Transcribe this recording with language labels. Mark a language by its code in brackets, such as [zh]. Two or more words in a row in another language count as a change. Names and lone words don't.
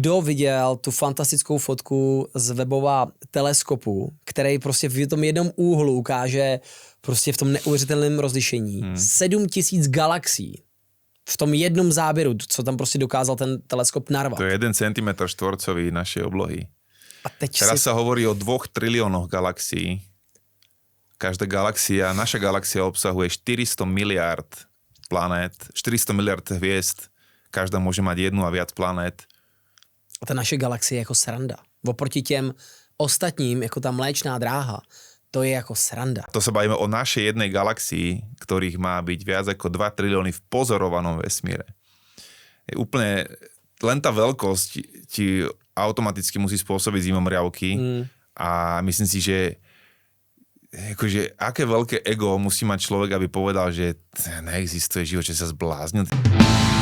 [cs] kdo viděl tu fantastickou fotku z webova teleskopu, který prostě v tom jednom úhlu ukáže prostě v tom neuvěřitelném rozlišení 7000 galaxií. V tom jednom záběru, co tam prostě dokázal ten teleskop narvat. [sk] To je 1 cm štvorcový našej oblohy. [cs] A teď [sk] Teraz sa hovorí o 2 triliónoch galaxií. Každá galaxia, naša galaxia obsahuje 400 miliard planét, 400 miliard hviezd. Každá môže mať jednu a viac planét. [cs] A ta naše galaxie je jako sranda. Oproti těm ostatním, jako ta mléčná dráha, to je jako sranda. [sk] To sa bavíme o našej jednej galaxii, ktorých má byť viac ako 2 trilióny v pozorovanom vesmíre. Je úplne, len tá veľkosť ti automaticky musí spôsobiť zimomriavky a myslím si, že akože, aké veľké ego musí mať človek, aby povedal, že neexistuje život, že sa zbláznil.